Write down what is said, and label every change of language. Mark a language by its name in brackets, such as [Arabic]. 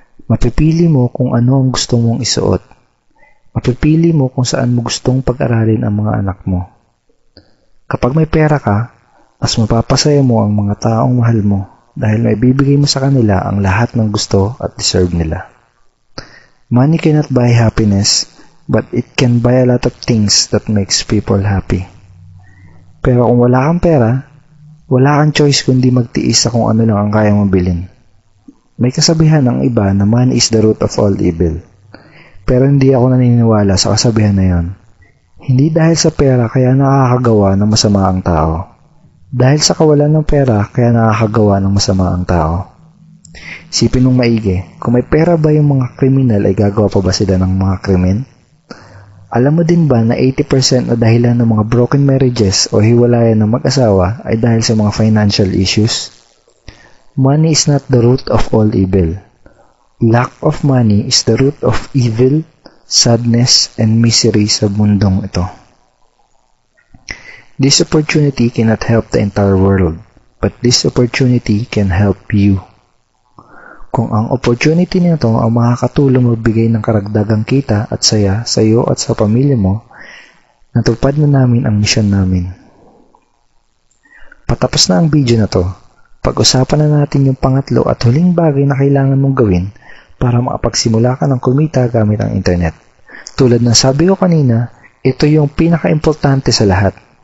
[Filipino] Mapipili mo kung ano ang gusto mong isuot. Mapipili mo kung saan mo gustong pag-aralin ang mga anak mo. Kapag may pera ka, mas mapapasaya mo ang mga taong mahal mo dahil maibibigay mo sa kanila ang lahat ng gusto at deserve nila. [English] Money cannot buy happiness, but it can buy a lot of things that makes people happy. [Filipino] Pero kung wala kang pera, wala kang choice kundi magtiis sa kung ano lang ang kaya mong bilhin. May kasabihan ng iba na [English] money is the root of all evil. [Filipino] Pero hindi ako naniniwala sa kasabihan na yon. Hindi dahil sa pera kaya nakakagawa ng masama ang tao. Dahil sa kawalan ng pera, kaya nakakagawa ng masama ang tao. Isipin mong maigi, kung may pera ba yung mga kriminal ay gagawa pa ba sila ng mga krimen? Alam mo din ba na 80% na dahilan ng mga broken marriages o hiwalayan ng mag-asawa ay dahil sa mga financial issues? [English] Money is not the root of all evil. Lack of money is the root of evil, sadness, and misery [Filipino] sa mundong ito. [English] This opportunity cannot help the entire world, but this opportunity can help you. [Filipino] Kung ang opportunity nito ang makakatulong magbigay ng karagdagang kita at saya sa iyo at sa pamilya mo, natupad na namin ang misyon namin. Patapos na ang video na to, pag-usapan na natin yung pangatlo at huling bagay na kailangan mong gawin para makapagsimula ka ng kumita gamit ang internet. Tulad ng sabi ko kanina, ito yung pinaka-importante sa lahat.